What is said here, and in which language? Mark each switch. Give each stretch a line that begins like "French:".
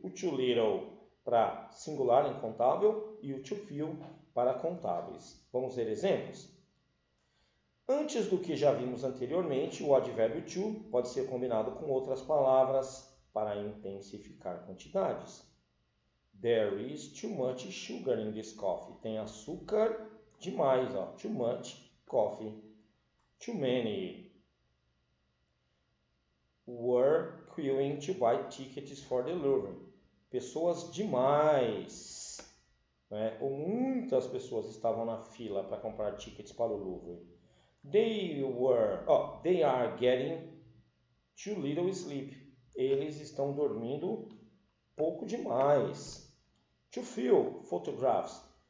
English: O too little para singular incontável e o too few para contáveis.
Portuguese: Vamos ver exemplos? Antes do que já vimos anteriormente, o advérbio to pode ser combinado com outras palavras para intensificar quantidades.
English: There is too much sugar in this coffee.
Portuguese: Tem açúcar demais, ó.
English: Too much coffee. Too many were queuing to buy tickets for the Louvre.
Portuguese: Pessoas demais, né? Ou muitas pessoas estavam na fila para comprar tickets para o Louvre.
English: They are getting too little sleep.
Portuguese: Eles estão dormindo pouco demais.
English: Too few photographs.